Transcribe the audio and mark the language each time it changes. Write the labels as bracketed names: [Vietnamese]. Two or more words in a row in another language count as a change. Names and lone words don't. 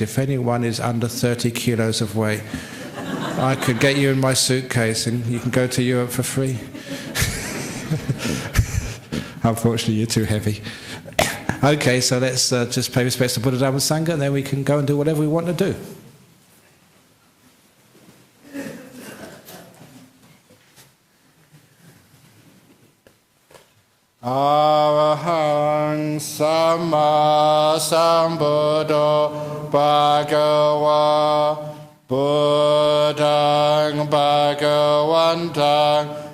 [English] If anyone is under 30 kilos of weight, I could get you in my suitcase and you can go to Europe for free. Unfortunately, you're too heavy. Okay, so let's just pay respects to Buddha, Dhamma, Sangha, and then we can go and do whatever we want to do. [Pali] Arahang Samma Sambuddho Bhagava Buddhang Bhagavantang